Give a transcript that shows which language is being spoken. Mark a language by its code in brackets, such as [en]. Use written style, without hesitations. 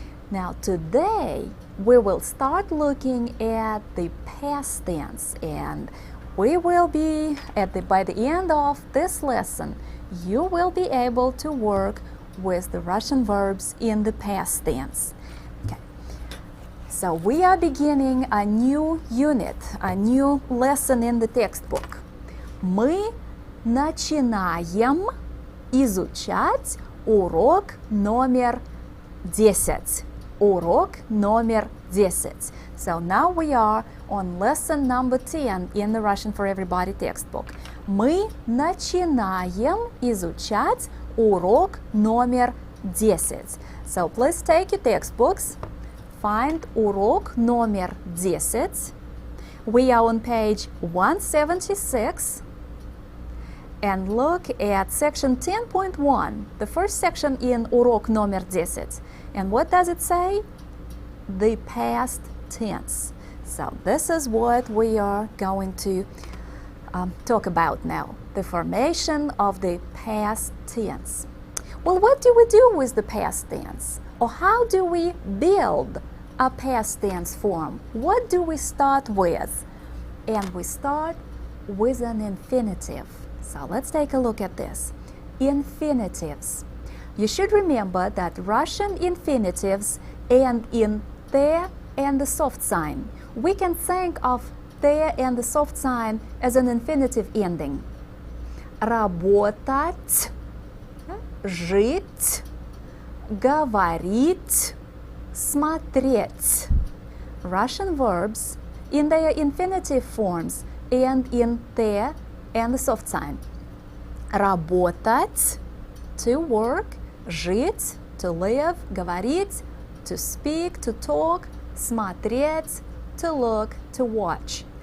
[en] Now, today, we will start looking at the past tense, and we will be, by the end of this lesson, you will be able to work with the Russian verbs in the past tense. Okay. So we are beginning a new unit, a new lesson in the textbook. [ru] Мы начинаем изучать урок номер 10. Урок номер 10. [en] So now we are on lesson number 10 in the Russian for Everybody textbook. [ru] Мы начинаем изучать урок номер 10. [en] So please take your textbooks, find [ru] урок номер 10. [en] We are on page 176 and look at section 10.1, the first section in [ru] урок номер 10. [en] And what does it say? The past tense. So this is what we are going to talk about now, the formation of the past tense. Well, what do we do with the past tense? Or how do we build a past tense form? What do we start with? And we start with an infinitive. So let's take a look at this. Infinitives. You should remember that Russian infinitives end in the and the soft sign. We can think of the and the soft sign as an infinitive ending. [ru] Работать, жить, говорить, смотреть. [en] Russian verbs in their infinitive forms end in the and the soft sign. Работать, to work, жить, to live, говорить, to speak, to talk, смотреть, to look, to watch.